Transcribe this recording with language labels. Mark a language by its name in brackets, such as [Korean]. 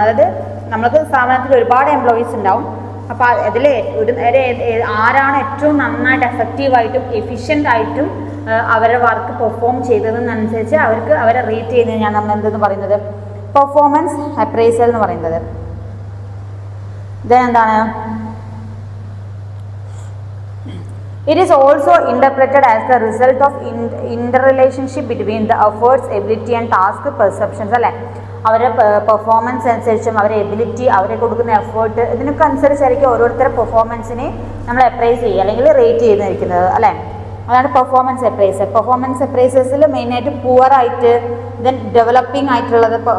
[Malayalam] അതായത് നമുക്ക് സ്ഥാപനത്തിൽ ഒരുപാട് എംപ്ലോയീസ് ഉണ്ടാവും. അപ്പോൾ അതിൽ ആരാണ് ഏറ്റവും നന്നായിട്ട് എഫക്റ്റീവായിട്ടും എഫിഷ്യൻ്റ് ആയിട്ടും അവരുടെ വർക്ക് പെർഫോം ചെയ്തതെന്നനുസരിച്ച് അവരെ റേറ്റ് ചെയ്യുന്നതിനാണ് നമ്മൾ എന്തെന്ന് പറയുന്നത്, പെർഫോമൻസ് അപ്രൈസൽ എന്ന് പറയുന്നത്. ഇതെന്താണ്, [English] it is also interpreted as the result of interrelationship between the efforts, ability and task perceptions. [Malayalam] അല്ലേ, അവരുടെ പെർഫോമൻസ് അനുസരിച്ചും അവരുടെ എബിലിറ്റി, അവരെ കൊടുക്കുന്ന എഫേർട്ട്, ഇതിനൊക്കെ അനുസരിച്ചായിരിക്കും ഓരോരുത്തരുടെ പെർഫോമൻസിനെ നമ്മൾ അപ്രൈസ് ചെയ്യുക അല്ലെങ്കിൽ റേറ്റ് ചെയ്തിരിക്കുന്നത്. അല്ലേ, അതാണ് പെർഫോമൻസ് അപ്രൈസൽ. പെർഫോമൻസ് അപ്രൈസേഴ്സിൽ മെയിനായിട്ട് പുവറായിട്ട്, ദെൻ ഡെവലപ്പിംഗ് ആയിട്ടുള്ളത്.